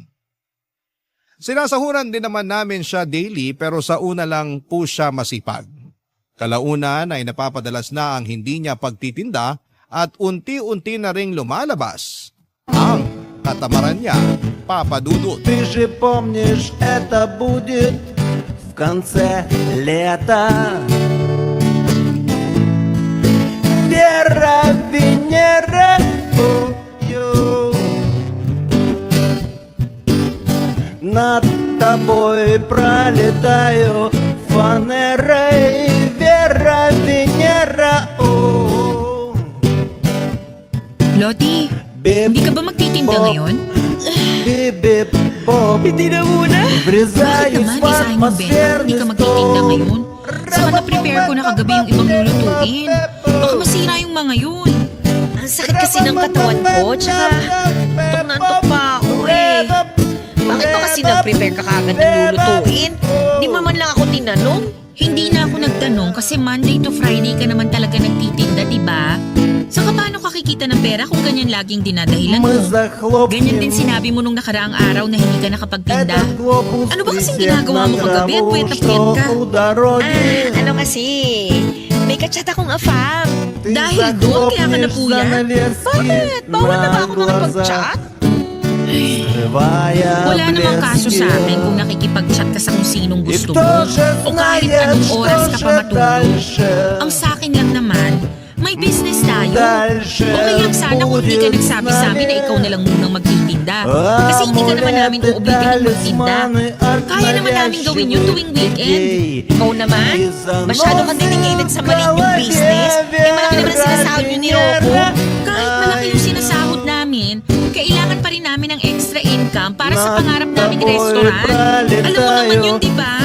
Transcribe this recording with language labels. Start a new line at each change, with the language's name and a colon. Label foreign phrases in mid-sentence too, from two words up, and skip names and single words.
Filipino: Sinasahuran din naman namin siya daily pero sa una lang po siya masipag. Kalaunan ay napapadalas na ang hindi niya pagtitinda at unti-unti na ring lumalabas ang katamaran niya, Papa Dudut.
Russian: Ты же помнишь, это будет в конце лета. Вера, Венера, над тобой пролетаю фанерой. Вера, Венера,
Filipino: Lottie, hindi ka ba magtitinda ngayon? Hindi na muna. Bakit naman, isahin mo, Ben? Hindi ka magtitinda ngayon? Saka na-prepare ko na kagabi yung ibang lulutuin. Baka masira yung mga yun. Ang sakit kasi ng katawan ko, tsaka antok na antok pa ako eh. Bakit ba kasi nag-prepare ka kagad ng lulutuin? Di mo man lang ako tinanong? Hindi na ako nagtanong kasi
English: Monday to Friday
Filipino: ka naman talaga nagtitinda, di ba? Saka paano ka kikita ng pera kung ganyan laging dinadahilan mo?
Russian: Мы захлопнем
Filipino: Ganyan din sinabi mo nung nakaraang araw na hindi ka nakapagtinda.
Russian: этот глобус
Filipino: Ano ba kasing
Russian: присев
Filipino: ginagawa mo
Russian: на
Filipino: kagabi at
Russian: траву,
Filipino: puyat na
Russian: что
Filipino: puyat ka?
Russian: у дороги.
Filipino: Ano kasi, may kachat akong afam.
Russian: Ты
Filipino: Dahil doon kaya ka
Russian: захлопнешь
Filipino: napuyat?
Russian: занавески
Filipino: Bakit? Bawal na ba ako
Russian: на глаза,
Filipino: makapag-chat?
Russian: скрывая
Filipino: Wala namang kaso sa
Russian: блески.
Filipino: akin kung nakikipag-chat ka sa kung sinong
Russian: И
Filipino: gusto
Russian: кто
Filipino: mo.
Russian: же
Filipino: O kahit
Russian: знает,
Filipino: anong oras
Russian: что
Filipino: ka pa
Russian: же
Filipino: matulog.
Russian: дальше?
Filipino: Ang sa akin lang naman, may business tayo.
Russian: Дальше
Filipino: Okay lang sana kung hindi ka
Russian: будет
Filipino: nagsabi sa amin na ikaw na lang munang magtitinda.
Russian: А
Filipino: Kasi hindi ka naman namin
Russian: амулеты,
Filipino: uulitin magtinda.
Russian: талисманы от
Filipino: Kaya naman namin gawin yun tuwing weekend.
Russian: людей.
Filipino: Ikaw naman, masyado kang dedicated sa maliit yung business. Eh, malaki naman ang sinasahod nyo ni Rocco. Kahit malaki yung sinasahod namin, kailangan pa rin namin ng
English: extra income
Filipino: para sa pangarap naming restaurant. Alam mo naman yun, di ba?